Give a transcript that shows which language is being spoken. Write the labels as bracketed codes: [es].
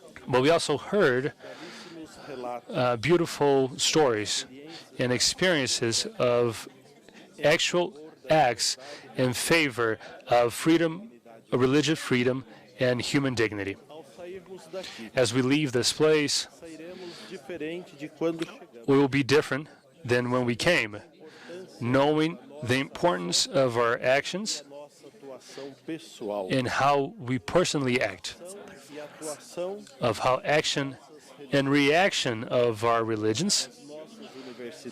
[en] But we also heard beautiful stories and experiences of actual acts in favor of freedom, of religious freedom, and human dignity. [pt] ao sairmos daqui, [en] As we leave this place, [pt] sairemos diferente de quando chegamos. [en] we will be different than when we came, knowing the importance of our actions [pt] Nossa atuação pessoal [en] and how we personally act, [pt] e atuação [en] of how action and reaction of our religions, [pt] nossas universidades,